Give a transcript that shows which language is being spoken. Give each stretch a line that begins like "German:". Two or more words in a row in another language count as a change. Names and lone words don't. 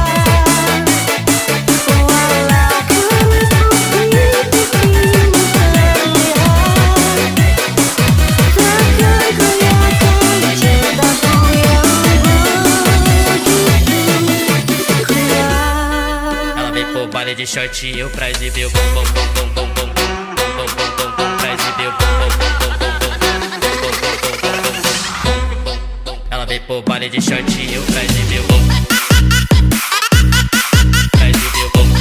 Indonesian: Walau keriput di pipimu terlihat, takkan goyahkan cintaku yang begitu kuat.
Portuguese: Ela veio pro baile de short e eu pra exibir o bumbum, bumbum, bumbum, bumbum, bumbum, bumbum, bumbum, pra exibir o bumbum, bumbum, bumbum, bumbum. Ela veio pro baile de short e eu pra exibir o bumbum, pra exibir o bumbum.